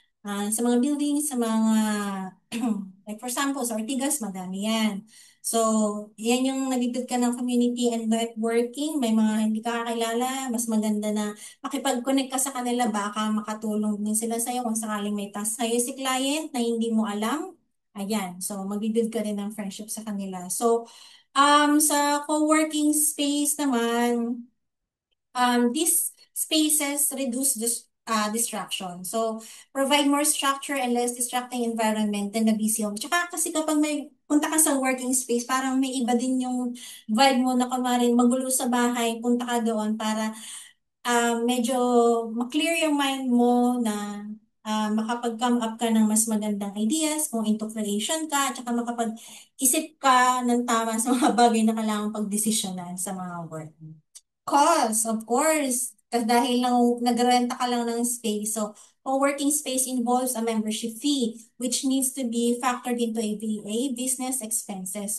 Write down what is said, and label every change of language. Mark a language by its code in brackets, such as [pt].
[tl] Sa mga buildings, sa mga, [en] like for example, [tl] sa Ortigas, madami yan. So, yan yung nabibig ka ng community and networking. May mga hindi ka kakilala, mas maganda na makipag-connect ka sa kanila, baka makatulong din sila sa'yo kung sakaling may task sa'yo si client na hindi mo alam. Ayan, so magbibuild ka rin ng friendship sa kanila. [en] So, [tl] sa co-working space naman, [en] these spaces reduce distraction. So, provide more structure and less distracting environment than the busy home. [tl] Tsaka kasi kapag may punta ka sa working space, parang may iba din yung vibe mo na kunwari magulo sa bahay, punta ka doon para medyo ma-clear yung mind mo na makapag-come up ka ng mas magandang ideas kung into creation ka, tsaka makapag-isip ka ng tama sa mga bagay na kailangan pagdesisyonan sa mga work. [en] Cost, of course. [tl] Kasi dahil lang nagrenta ka lang ng space. [en] So, co-working space involves a membership fee, which needs to be factored into a business expenses.